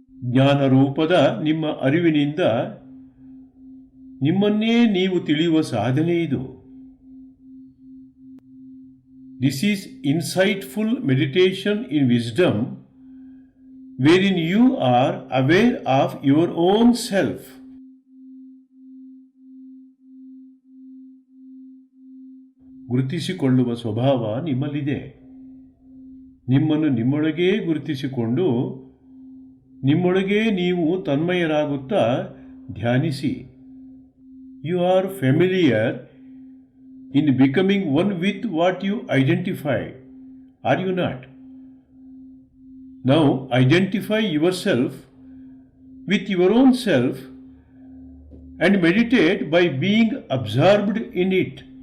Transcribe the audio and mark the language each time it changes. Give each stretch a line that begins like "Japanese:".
Kannada: ಜ್ಞಾನರೂಪದ ನಿಮ್ಮ ಅರಿವಿನಿಂದ ನಿಮ್ಮನ್ನೇ ನೀವು ತಿಳಿಯುವ ಸಾಧನೆ ಇದು.
English: This is insightful meditation in wisdom wherein you are aware of your own self.
Kannada: ಗುರುತಿಸಿಕೊಳ್ಳುವ ಸ್ವಭಾವ ನಿಮ್ಮಲ್ಲಿದೆ. ನಿಮ್ಮನ್ನು ನಿಮ್ಮೊಳಗೇ ಗುರುತಿಸಿಕೊಂಡು ನಿಮ್ಮೊಳಗೇ ನೀವು ತನ್ಮಯರಾಗುತ್ತಾ ಧ್ಯಾನಿಸಿ.
English: You are familiar in becoming one with what you identify. Are you not? Now identify yourself with your own self and meditate by being absorbed in it.